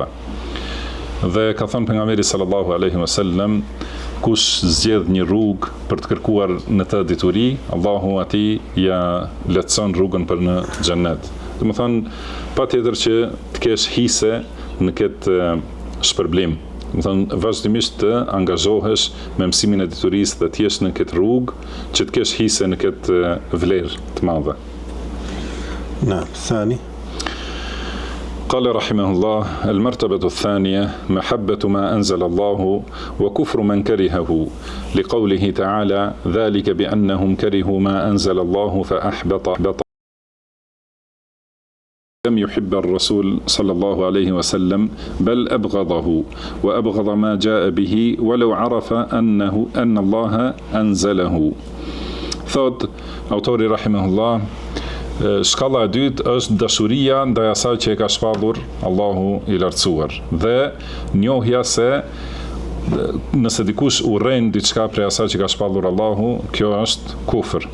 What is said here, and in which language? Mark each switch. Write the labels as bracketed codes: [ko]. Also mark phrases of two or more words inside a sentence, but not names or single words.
[sq] Dhe ka thënë pejgamberi [ar] صلى الله عليه وسلم, [sq] kush zgjedh një rrugë për të kërkuar në të dituri, Allahu atij ja lehtëson rrugën për në xhennet. Domethënë, patjetër që të kesh hise në këtë shpërblim. Domethënë, vazhdimisht të angazhohesh me mësimin e diturisë dhe të jesh në këtë rrugë që të kesh hise në këtë vlerë të madhe. [ar] نعم. الثاني قال رحمه الله: المرتبة الثانية محبة ما أنزل الله وكفر من كرهه، لقوله تعالى: ذلك بأنهم كرهوا ما أنزل الله فأحبط لم يحب الرسول صلى الله عليه وسلم بل أبغضه وأبغض ما جاء به ولو عرف أن الله أنزله. [sq] Thot autori rahimahullah, shkalla e dytë është dashuria ndaj asaj që e ka shpallur Allahu i lartësuar dhe njohja se nëse dikush urren diçka prej asaj që ka shpallur Allahu, kjo është kufër.